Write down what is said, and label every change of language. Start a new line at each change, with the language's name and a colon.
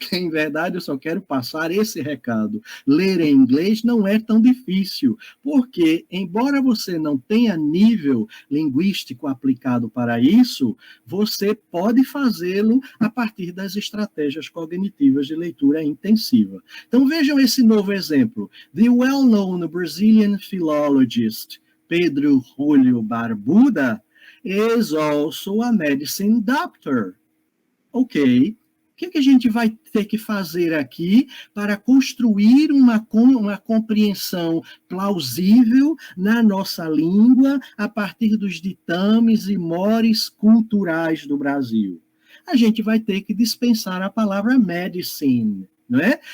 Portuguese: Porque, em verdade, eu só quero passar esse recado. Ler em inglês não é tão difícil, porque, embora você não tenha nível linguístico aplicado para isso, você pode fazê-lo a partir das estratégias cognitivas de leitura intensiva. Então, vejam esse novo exemplo.
English: The well-known Brazilian philologist Pedro Julio Barbuda is also a medicine doctor. Ok.
Portuguese: O que a gente vai ter que fazer aqui para construir uma compreensão plausível na nossa língua a partir dos ditames e mores culturais do Brasil? A gente vai ter que dispensar a palavra medicine, não é?